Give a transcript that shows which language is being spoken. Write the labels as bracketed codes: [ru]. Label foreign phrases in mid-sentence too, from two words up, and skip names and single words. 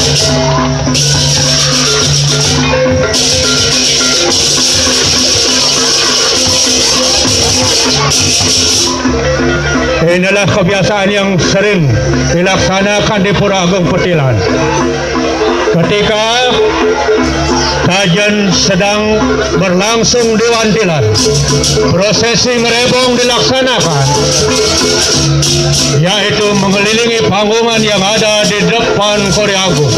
[id] Inilah kebiasaan yang sering dilaksanakan di Pura Agung Petilan. Ketika kajian sedang berlangsung di Wantilan, prosesi ngerebong dilaksanakan, yaitu mengelilingi panggungan yang ada di depan Korea Agung.